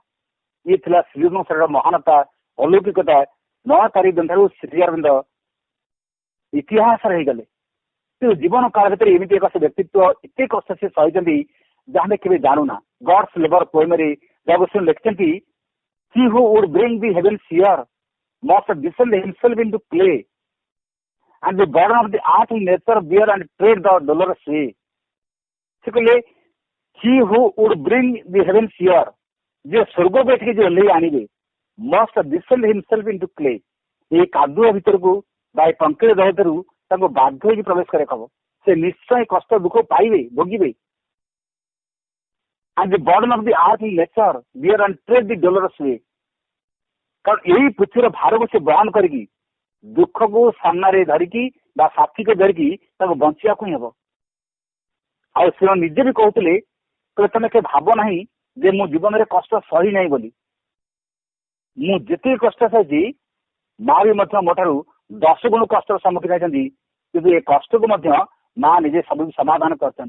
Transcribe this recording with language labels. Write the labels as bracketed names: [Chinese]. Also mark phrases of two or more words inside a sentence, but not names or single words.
[Odia] ଇଏ ଥିଲା ଶ୍ରୀଅରବିନ୍ଦ ଶରୀରର ମହାନତା, ଅଲୌକିକତା। 9 ତାରିଖ ଦିନଠାରୁ ଶ୍ରୀ ଅରବିନ୍ଦ ଇତିହାସରେ ହେଇଗଲେ। କିନ୍ତୁ ଜୀବନ କାଳ ଭିତରେ ଏମିତି ଏକ ସେ ବ୍ୟକ୍ତିତ୍ୱ ଏତେ କଷ୍ଟ ସେ ସହିଛନ୍ତି ଯାହା ଆମେ କେବେ ଜାଣୁନା। ଗଡ୍ସ ଲେବର ପୋଏମରେ ଜଗବନ୍ଧୁ ଲେଖିଛନ୍ତି [English] he who would bring the heavens here must descend himself into clay and the burden of the earth in nature bear and tread the dolorous way। [Odia] ସେ କହିଲେ [English] he who would bring the heavens here, [Odia] ଯେ ସ୍ୱର୍ଗକୁ ଏଠିକି ଯେ ଓହ୍ଲେଇ ଆଣିବେ, [English] must descend himself into clay, [Odia] ଏଇ କାଦୁଅ ଭିତରକୁ ବା ଏ କଙ୍କିଳ ଦେହ ଭିତରୁ ତାଙ୍କୁ ବାଧ୍ୟ ହେଇକି ପ୍ରବେଶ କରିବାକୁ ହବ। ସେ ନିଶ୍ଚୟ କଷ୍ଟ ଦୁଃଖ ପାଇବେ, ଭୋଗିବେ। [English] and the burden of the earth in nature bear and tread the dolorous way। [Odia] କାରଣ ଏଇ ପୃଥିବୀର ଭାରକୁ ସେ ବହନ କରିକି ଦୁଃଖକୁ ସାମ୍ନାରେ ଧରିକି ବା ସାଥିକୁ ଧରିକି ତାଙ୍କୁ ବଞ୍ଚିବାକୁ ହିଁ ହେବ। ଆଉ ସେ ନିଜେ ବି କହୁଥିଲେ ତମେ କେ ଭାବ ନାହିଁ ଯେ ମୁଁ ଜୀବନରେ କଷ୍ଟ ସହି ନାହିଁ ବୋଲି। ମୁଁ ଯେତିକି କଷ୍ଟ ସହିଛି ମା ବି ମଧ୍ୟ ମୋ ଠାରୁ 10 ଗୁଣ କଷ୍ଟର ସମ୍ମୁଖୀନ ହେଇଛନ୍ତି, କିନ୍ତୁ ଏ କଷ୍ଟକୁ ମଧ୍ୟ ମା ନିଜେ ସବୁ ସମାଧାନ କରିଛନ୍ତି।